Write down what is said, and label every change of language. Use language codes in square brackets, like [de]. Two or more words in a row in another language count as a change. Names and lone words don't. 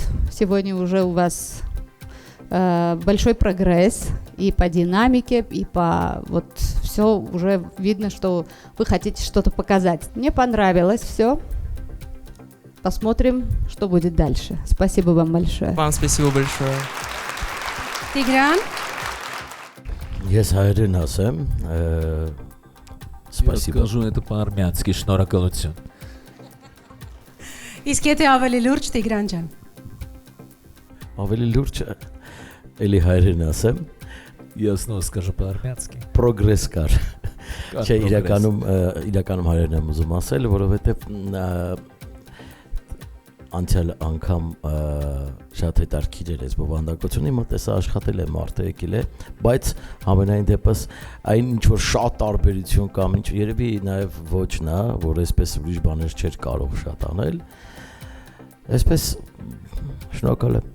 [ru] Сегодня уже у вас большой прогресс и по динамике, и по вот все уже видно, что вы хотите что-то показать. Мне понравилось все. Посмотрим, что будет дальше. Спасибо вам большое. Вам спасибо большое. [hy] Տիգրան, Ես հայերեն ասեմ, [ru] Я спасибо. скажу это по-армянски, [hy] շնորհակալություն։ իսկ եթե ավելի լուրջ Տիգրան ջան։ Ավելի լուրջ էլի հայերեն ասեմ, [ru] Я снова скажу по-армянски. [hy] պրոգրես կար։ Կար Չէ, պրոգրես։ իրականում հայերեն եմ ուզում ասել, որովհետև անցյալ անգամ շատ հետաքրքիր էր այս բովանդակությունը, հիմա տեսա աշխատել է մարդը եկել է, բայց համենայն դեպս այն ինչ որ շատ տարբերություն կամ ինչ երևի նաև ոչ նա, որ այսպես ուրիշ բաներ չէր կարող շատ անել։ Այսպես շնորհակալ եմ։